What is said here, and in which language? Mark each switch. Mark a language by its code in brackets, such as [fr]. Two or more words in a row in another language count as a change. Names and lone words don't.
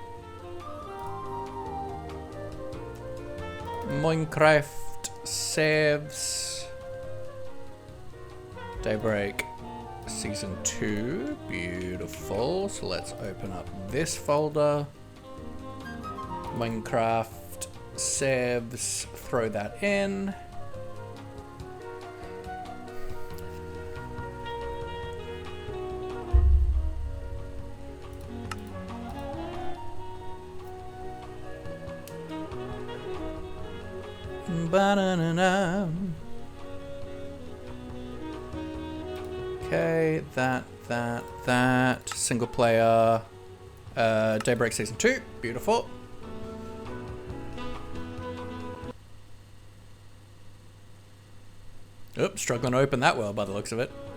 [en] Minecraft saves. Daybreak Season 2. Beautiful. So let's open up this folder. Minecraft saves. Throw that in. Ba-na-na-na. Okay, that. Single player. Daybreak Season 2. Beautiful. Oops, struggling to open that well by the looks of it.